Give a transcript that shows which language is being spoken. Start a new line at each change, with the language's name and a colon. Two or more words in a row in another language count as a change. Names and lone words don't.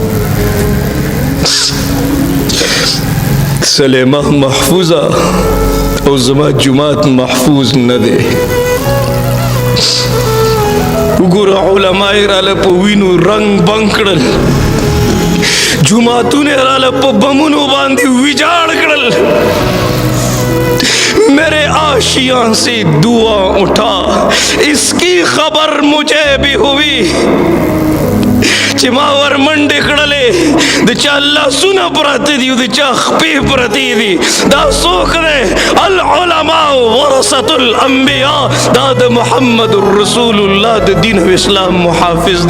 Pashto: سلیمه محفوظه او زما جماعت محفوظ نه دی. وګوره علماء راله په وینو رنگ بنګ کړل، جماعتونه راله په بمونو باندې ویجاړ کړل.
Urdu: میرے آشیاں سے دعا اٹھا اس کی خبر مجھے بھی ہوئی
Pashto: چې ما ور منډې کړلې د چا لاسونه پراته دي او د چا خپې پرتې دي. دا څوک دی؟
Arabic: العلماء ورثة الانبیاء،
Pashto: دا د محمد رسول الله د دین او اسلام محافظ دی.